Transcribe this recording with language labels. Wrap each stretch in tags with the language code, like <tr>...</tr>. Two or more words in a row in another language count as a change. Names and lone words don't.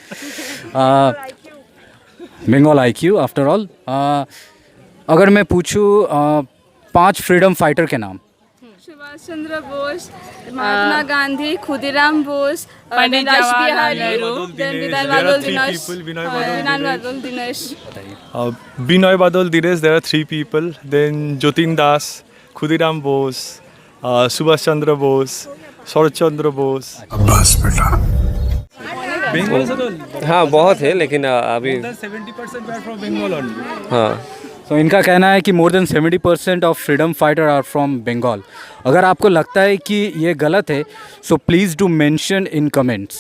<en>बंगाल IQ after all.</en> <hi>अगर मैं पूछूं 5</hi> <en>freedom fighter</en> <hi>के नाम। सुभाष चंद्र बोस, महात्मा गांधी, खुदीराम बोस, पंडित जवाहरलाल नेहरू,</hi> <en>Binoy Badal Dinesh, there are 3 people. Then Jotin Das, Khudiram Bose, Subhash Chandra Bose, Sharat Chandra Bose.</en> <hi>हाँ बहुत है लेकिन अभी</hi> <en>70% from Bengal only.</en> <hi>हाँ। तो इनका कहना है कि</hi> <en>more than 70% of freedom fighter are from Bengal.</en> <hi>अगर आपको लगता है कि ये गलत है</hi> <en>so please do mention in comments.</en>